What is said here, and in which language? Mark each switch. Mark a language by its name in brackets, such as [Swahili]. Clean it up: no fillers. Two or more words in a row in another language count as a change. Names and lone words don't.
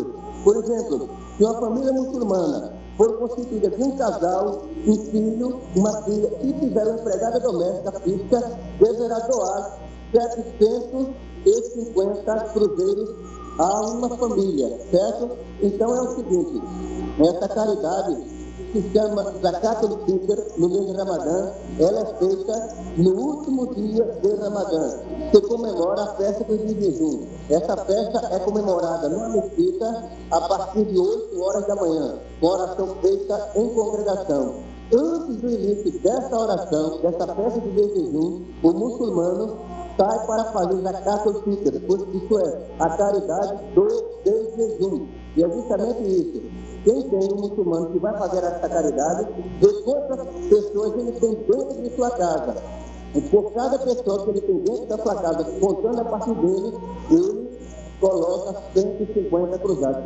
[Portuguese] Por exemplo, se uma família muçulmana for constituída de um casal, um filho, uma filha, e tiver uma empregada doméstica fixa, deverá doar 750 cruzeiros a uma família, certo? Então é o seguinte, essa caridade que se chama [Arabic] زكاة الفطر [Portuguese] no mês de Ramadã, ela é feita no último dia de Ramadã, que comemora a festa do jejum. Essa festa é comemorada numa mesquita a partir de 8 horas da manhã, com oração feita em congregação. Antes do início dessa oração, dessa festa do jejum, o muçulmano sai para fazer [Arabic] زكاة الفطر, [Portuguese] isto é, a caridade do jejum. E é justamente isso. Quem tem um muçulmano que vai fazer essa caridade, vê quantas pessoas ele tem dentro de sua casa. E por cada pessoa que ele tem dentro da sua casa, contando a partir dele, ele coloca 150 cruzados.